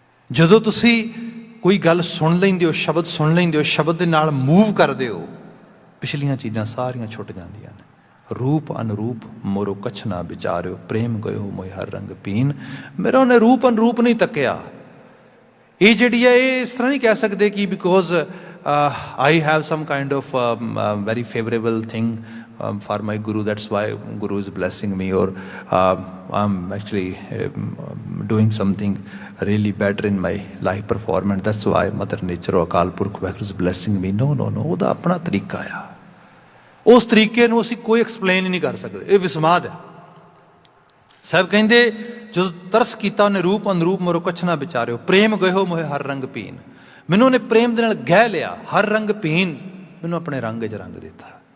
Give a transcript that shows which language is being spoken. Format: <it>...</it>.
<pa>ਜਦੋਂ ਤੁਸੀਂ ਕੋਈ ਗੱਲ ਸੁਣ ਲੈਂਦੇ ਹੋ, ਸ਼ਬਦ ਸੁਣ ਲੈਂਦੇ ਹੋ, ਸ਼ਬਦ ਦੇ ਨਾਲ ਮੂਵ ਕਰਦੇ ਹੋ, ਪਿਛਲੀਆਂ ਚੀਜ਼ਾਂ ਸਾਰੀਆਂ ਛੁੱਟ ਜਾਂਦੀਆਂ ਨੇ। ਰੂਪ ਅਨਰੂਪ ਮੋਰੋ ਕਛ ਨਾ ਵਿਚਾਰਿਓ, ਪ੍ਰੇਮ ਗਇਓ ਮੋਇ ਹਰ ਰੰਗ ਪੀਨ। ਮੇਰਾ ਉਹਨੇ ਰੂਪ ਅਨਰੂਪ ਨਹੀਂ ਤੱਕਿਆ। ਇਹ ਜਿਹੜੀ ਹੈ ਇਹ ਇਸ ਤਰ੍ਹਾਂ ਨਹੀਂ ਕਹਿ ਸਕਦੇ ਕਿ</pa> <en>Because I have some kind of very favourable thing for my guru. That's why guru is blessing me, or I'm actually doing something really better in my life performance. That's why Mother Nature or Akal Purkh is blessing me. No, no, no.</en> <pa>ਉਹਦਾ ਆਪਣਾ ਤਰੀਕਾ ਆ। ਉਸ ਤਰੀਕੇ ਨੂੰ ਅਸੀਂ ਕੋਈ explain ਹੀ ਨਹੀਂ ਕਰ ਸਕਦੇ। ਇਹ ਵਿਸਮਾਦ ਹੈ। ਸਾਹਿਬ ਕਹਿੰਦੇ ਜਦੋਂ ਤਰਸ ਕੀਤਾ ਉਹਨੇ ਰੂਪ ਅਨਰੂਪ ਮੋਰੋ ਕੁਛ ਨਾ ਵਿਚਾਰਿਓ, ਪ੍ਰੇਮ ਗਇਓ ਮੋਹੇ ਹਰ ਰੰਗ ਪੀਨ। ਮੈਨੂੰ ਉਹਨੇ ਪ੍ਰੇਮ ਦੇ ਨਾਲ ਗਹਿ ਲਿਆ, ਹਰ ਰੰਗ ਪੀਨ, ਮੈਨੂੰ ਆਪਣੇ ਰੰਗ 'ਚ ਰੰਗ ਦਿੱਤਾ।</pa>